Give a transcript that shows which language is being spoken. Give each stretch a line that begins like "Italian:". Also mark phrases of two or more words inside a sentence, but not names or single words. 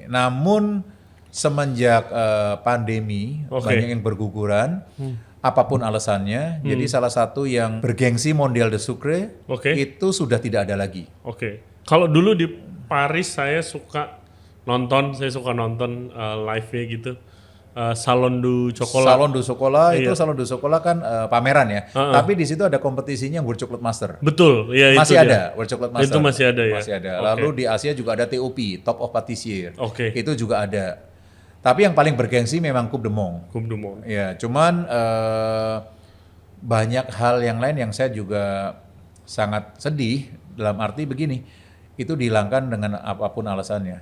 Indonesian: Namun semenjak pandemi Oke. banyak yang berguguran. Apapun alasannya, jadi salah satu yang bergengsi
French: Mondial de Sucre
Indonesian: Oke. itu sudah tidak ada lagi. Oke. Kalau dulu di Paris saya suka nonton
English: live-nya
Indonesian: gitu.
French: Salon du Chocolat. Salon du Chocolat
Indonesian: itu Iya.
French: Salon du Chocolat
Indonesian: kan pameran ya. Tapi di situ ada kompetisinya
English: World Chocolate Master.
Indonesian: Betul, ya Masih itu dia. ada
English: World Chocolate Master.
Indonesian: Itu masih ada ya? Masih ada. Oke. Lalu di Asia juga ada TOP,
English: Top of Patissier.
Indonesian: Oke. Itu juga ada. Tapi yang paling bergengsi memang
French: Coupe de Monde. Coupe du Monde.
Indonesian: Ya, cuman banyak hal yang lain yang saya juga sangat sedih dalam arti begini, itu dihilangkan dengan apapun alasannya.